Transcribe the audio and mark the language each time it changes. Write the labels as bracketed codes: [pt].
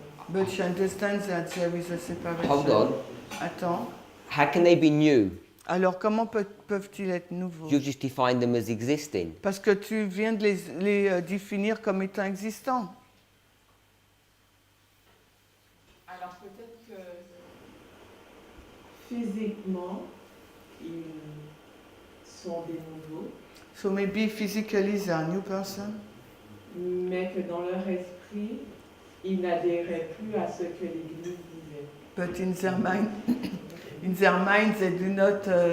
[en] But she understands that there is a separation. Hold on. [fr] Attends. [en] How can they be new? [fr] Alors comment peuvent-ils être nouveaux? [en] You've just defined them as existing. [fr] Parce que tu viens de les définir comme étant existants. Alors peut-être que physiquement, ils sont des nouveaux. [en] So maybe physically they are new person. [fr] Mais que dans leur esprit, ils n'adhéraient plus à ce que l'Église disait. [en] But in their mind, they do not.